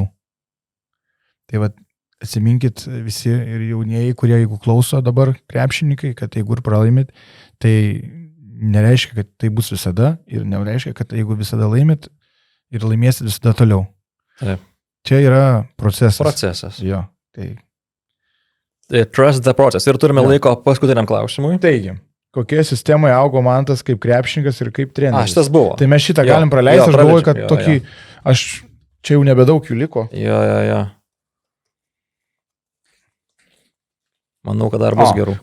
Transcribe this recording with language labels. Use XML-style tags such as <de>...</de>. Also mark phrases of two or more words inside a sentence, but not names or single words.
<lt>Tai va, atsiminkit visi ir jaunieji, kurie jeigu klauso dabar krepšininkai, kad jeigu ir pralaimit, tai nereiškia, kad tai bus visada ir nereiškia, kad jeigu visada laimit ir laimėsit visada toliau. Taip. Čia yra procesas. Procesas. Jo, tai.</lt> <en>Trust the process.</en> <lt>Ir turime laiko paskutiniam klausimui. Taigi. Kokie sistemoje augo Mantas kaip krepšininkas ir kaip treneris? Šitas buvo. Tai mes šitą galim praleisti, aš galvoju, kad tokį, aš čia jau nebedaug jų liko. Jo. Manau, kad dar bus gerų.</lt>